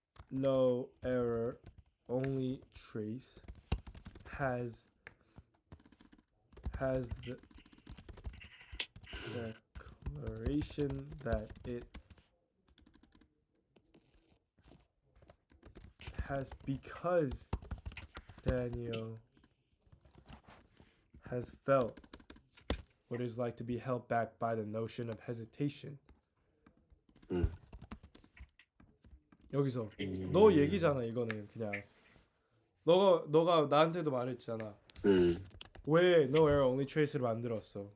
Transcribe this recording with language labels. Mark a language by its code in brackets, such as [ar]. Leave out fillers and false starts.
[en] No Error, Only Trace has the declaration that it has because Daniel has felt what it is like to be held back by the notion of hesitation. [ko] 여기서 너 얘기잖아. 이거는 그냥 너가 나한테도 말했잖아. 왜 No Error Only Trace를 만들었어?